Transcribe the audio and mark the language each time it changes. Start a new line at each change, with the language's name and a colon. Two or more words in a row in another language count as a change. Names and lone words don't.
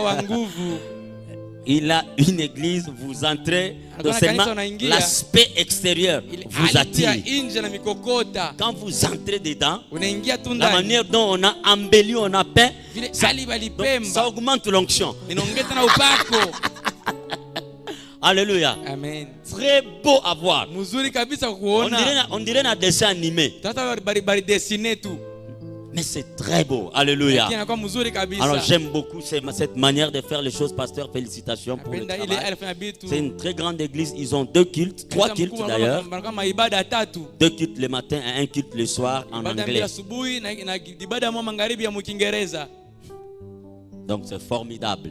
French: Il a une église, vous entrez, seulement l'aspect extérieur vous attire. Quand vous entrez dedans, la manière dont on a embelli, on a peint, ça augmente l'onction. Alléluia. Amen. Très beau à voir.
Swahili: Mzuri kabisa kuona.
French: On dirait un dessin animé.
Swahili: Sasa bari
French: dessiner tout. Mais c'est très beau. Alléluia.
Swahili: Inakuwa mzuri kabisa.
French: Alors j'aime beaucoup cette manière de faire les choses, pasteur. Félicitations pour le travail. C'est une très grande église. Ils ont 2 cultes, 3 cultes d'ailleurs. 2 cultes le matin et 1 culte le soir en anglais. Donc c'est formidable.